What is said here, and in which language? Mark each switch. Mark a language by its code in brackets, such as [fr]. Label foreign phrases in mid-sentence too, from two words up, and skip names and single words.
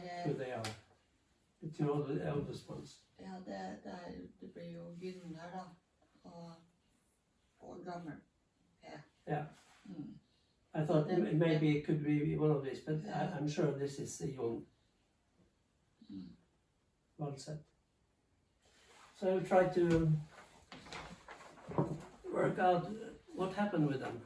[en] who they are. The two eldest ones. [no] Ja, det blir jo Gunnar da, og gammel. [en] Yeah. Mm. I thought maybe it could be one of these, but I'm sure this is Jon. Well said. So I will try to work out what happened with them.